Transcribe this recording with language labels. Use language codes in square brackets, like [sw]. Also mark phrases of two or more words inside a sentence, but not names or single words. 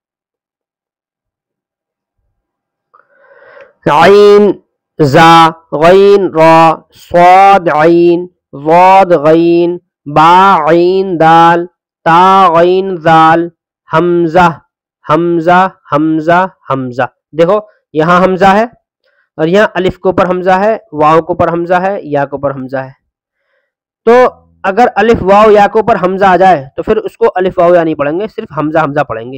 [ur] عین زا، غین را، صاد عین، ضاد غین، با عین دال، تا غین ذال، حمزہ حمزہ حمزہ حمزہ. دیکھو یہاں حمزہ ہے اور یہاں الف کے اوپر حمزہ ہے، واو کے اوپر حمزہ ہے، یا کے اوپر حمزہ ہے. تو اگر الف واو یا کے اوپر حمزہ آ جائے تو پھر اس کو الف واو یا نہیں پڑھیں گے، صرف حمزہ حمزہ پڑھیں گے.